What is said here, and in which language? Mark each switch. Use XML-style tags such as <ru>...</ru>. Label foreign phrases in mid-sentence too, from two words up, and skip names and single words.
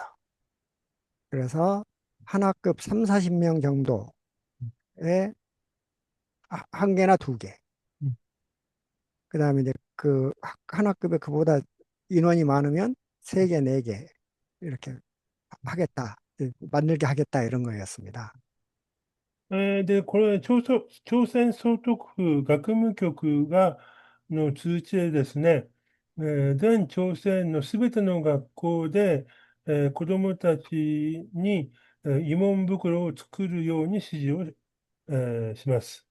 <ko>그래서 한 학급 3, 40명 정도에 한 개나 두 개. 음. 그다음에 이제 그 한 학급에 그보다 인원이 많으면 세 개, 네 개 이렇게 하겠다. 만들게 하겠다 이런 거였습니다.</ko> <ja>で、これ、朝鮮総督府学務局の通知でですね、全朝鮮のすべての学校で、子どもたちに、慰問袋を作るように指示を、します。</ja>